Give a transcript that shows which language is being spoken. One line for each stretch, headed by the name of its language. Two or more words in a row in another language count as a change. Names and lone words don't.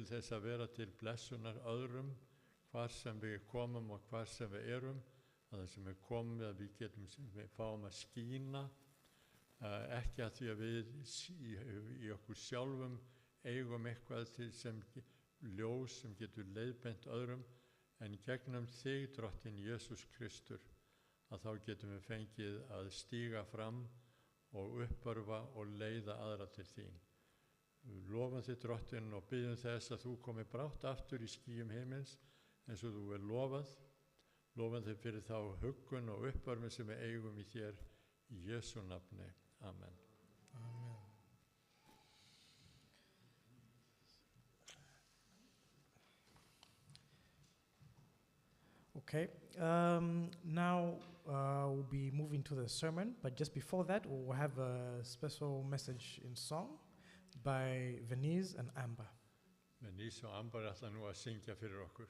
Icelandic: þess að vera til blessunar öðrum hvar sem við komum og hvar sem við erum, að það sem við komum að við fáum að skína, ekki að því að við í okkur sjálfum eigum eitthvað til sem ljós sem getur leiðbeint öðrum, en gegnum þig, Drottinn Jesús Kristur, að þá getum við fengið að stíga fram og uppörfa og leiða aðra til þín. Við lofum þig, Drottinn, og biðjum þess að þú komi brátt aftur í skýjum himins eins og þú lofað. Lofum þig fyrir þá huggun og uppörfun sem við eigum í þér, í Jesú nafni. Amen. Amen.
English: Okay, now we'll be moving to the sermon, but just before that, we'll have a special message in song by Venice and Amber.
Icelandic: Venice og Amber ætla nú að syngja fyrir okkur.